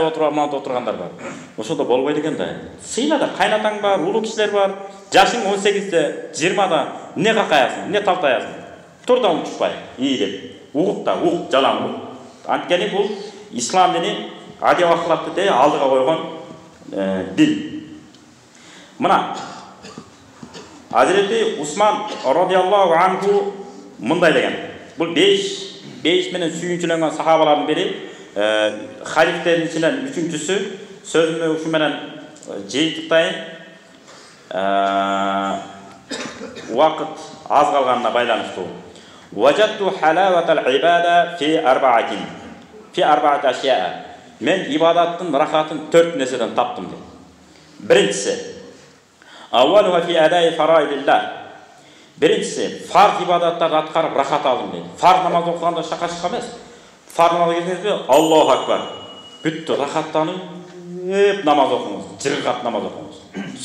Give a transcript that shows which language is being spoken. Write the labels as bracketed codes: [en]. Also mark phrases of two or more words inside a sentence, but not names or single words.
[ky] отуруп мына отургандар бар ошондо болбойт экен да сыйна да кайнатаң бар улуу кишилер бар жашың 18-те 20-да эмне какаясың эмне талтаясың тур да учпай ийилип угуп да угуп жалаң угуп анткени бул ислам дини адеп акылакты де алдыга койгон дин мына Hazreti Usman [ar] رضي الله عنه [ky] mınday деген. Бұл 5 менен сүйүнчүлөнгөн сахабалардын бири, халифтердин ичинен үчүнчүсү, сөзүмө ушу менен жыйынтыктайын. Вакыт аз калганына байланыштуу. [ar] وجدت حلاوة العبادة في أربعة أشياء. [kk] мен ибадаттың рахатын 4 нәрседен таптым дейді. Біріншісі, [ar] أولها في أداء فرائض الله. [kk] Біріншісі, фарз ибадаттарды атқарып рахат алдым дейді. Фарз намаз оқығанда шақа-шақа емес. Фарз намаз келдіңіз бе? [ar] الله أكبر. [kk] Бүтті рахаттанып намаз оқыңыз, жырғап намаз оқыңыз.